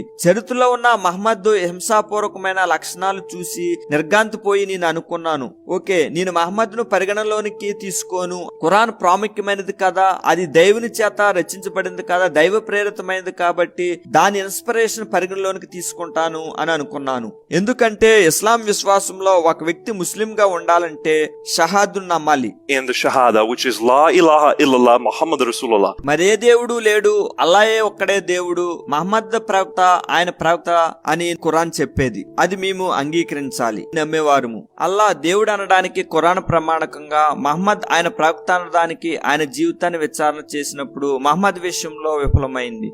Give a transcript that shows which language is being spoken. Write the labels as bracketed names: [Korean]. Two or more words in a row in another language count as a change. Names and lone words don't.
[Telugu] చరిత్రలో ఉన్న మహమ్మద్ హింసాపూర్వకమైన లక్షణాలు చూసి పోయి నేను అనుకున్నాను, ఓకే నేను మహమ్మద్ ను పరిగణలోనికి తీసుకోను, ఖురాన్ ప్రాముఖ్యమైనది కదా, అది దైవుని చేత రచించబడింది కదా, దైవ ప్రేరితమైనది కాబట్టి దాని ఇన్స్పిరేషన్ పరిగణలోనికి తీసుకుంటాను అని అనుకున్నాను. ఎందుకంటే ఇస్లాం విశ్వాసంలో ఒక వ్యక్తి ముస్లిం గా ఉండాలంటే షహాదు నమ్మాలి. [English] And the shahada, which is [Arabic] لا إله إلا الله محمد رسول الله. [Telugu] మరే దేవుడు లేడు, అల్లాహే ఒక్కడే దేవుడు, మహమ్మద్ ప్రవక్త, ఆయన ప్రవక్త అని ఖురాన్ చెప్పేది. అది మేము అంగీకరించాలి, నమ్మేవారము. అల్లా దేవుడు అనడానికి ఖురాన్ ప్రమాణకంగా, మహమ్మద్ ఆయన ప్రవక్త అనడానికి ఆయన జీవితాన్ని విచారణ చేసినప్పుడు మహమ్మద్ విషయంలో విఫలమైంది.